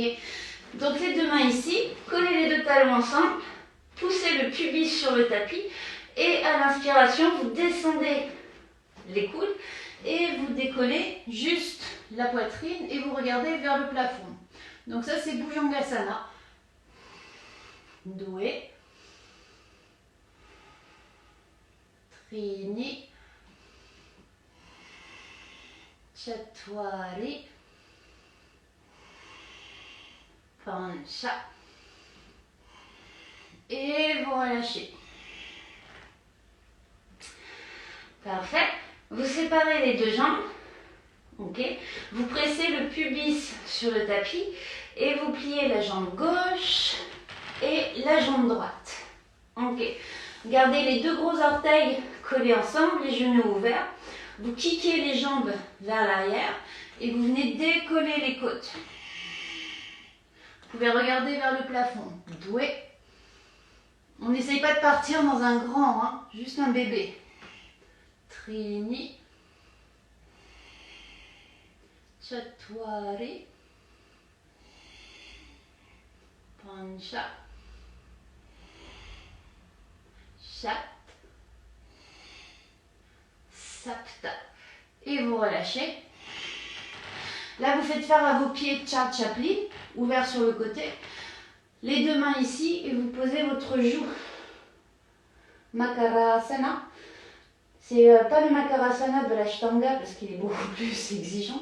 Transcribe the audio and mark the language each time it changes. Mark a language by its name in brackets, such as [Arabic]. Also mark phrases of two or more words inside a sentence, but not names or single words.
[French] Donc les deux mains ici, collez les deux talons ensemble, poussez le pubis sur le tapis et à l'inspiration, vous descendez les coudes et vous décollez juste la poitrine et vous regardez vers le plafond. Donc ça c'est Bhujangasana. Doué. Trini. Chatwari. Pancha. Et vous relâchez. Parfait. Vous séparez les deux jambes. Ok. Vous pressez le pubis sur le tapis et vous pliez la jambe gauche et la jambe droite. Ok. Gardez les deux gros orteils collés ensemble, les genoux ouverts. Vous kickez les jambes vers l'arrière et vous venez décoller les côtes. Vous pouvez regarder vers le plafond. Doué. On n'essaye pas de partir dans un grand, hein, juste un bébé. Trini. Chatwari. Pancha. Chat. Sapta. Et vous relâchez. Là, vous faites faire à vos pieds Char Chaplin, ouvert sur le côté. Les deux mains ici et vous posez votre joue. Makarasana. C'est pas le Makarasana de l'Ashtanga parce qu'il est beaucoup plus exigeant.